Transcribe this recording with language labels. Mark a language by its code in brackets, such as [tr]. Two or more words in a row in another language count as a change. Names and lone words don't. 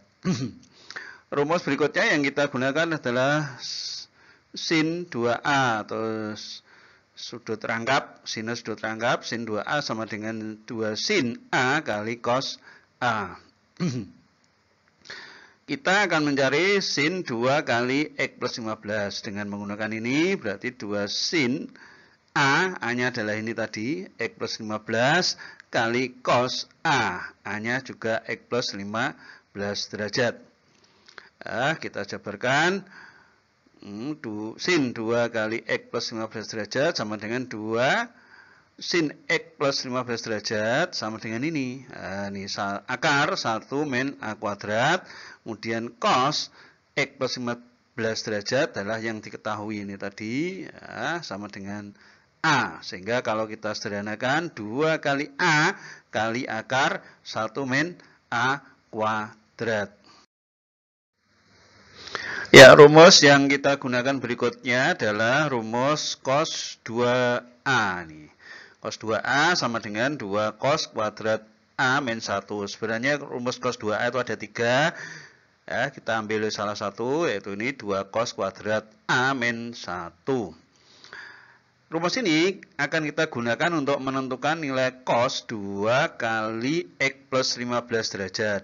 [id] Rumus berikutnya yang kita gunakan adalah sin 2A atau sudut rangkap, sinus sudut rangkap, sin 2A sama dengan 2 sin A kali cos A. Kita akan mencari sin 2 kali X plus 15. Dengan menggunakan ini berarti 2 sin A, A-nya adalah ini tadi, X plus 15 kali cos A. A-nya juga X plus 15 derajat. Kita jabarkan. Sin 2 kali X plus 15 derajat sama dengan 2 sin X plus 15 derajat sama dengan ini. Ini akar 1 min A kuadrat. Kemudian cos X plus 15 derajat adalah yang diketahui ini tadi. Sama dengan A. Sehingga kalau kita sederhanakan 2 kali A kali akar 1 min A kuadrat. Ya, rumus yang kita gunakan berikutnya adalah rumus cos 2A nih. Cos 2A sama dengan 2 cos kuadrat A min 1. Sebenarnya rumus cos 2A itu ada 3. Ya, kita ambil salah satu, yaitu ini 2 cos kuadrat A min 1. Rumus ini akan kita gunakan untuk menentukan nilai cos 2 kali X plus 15 derajat.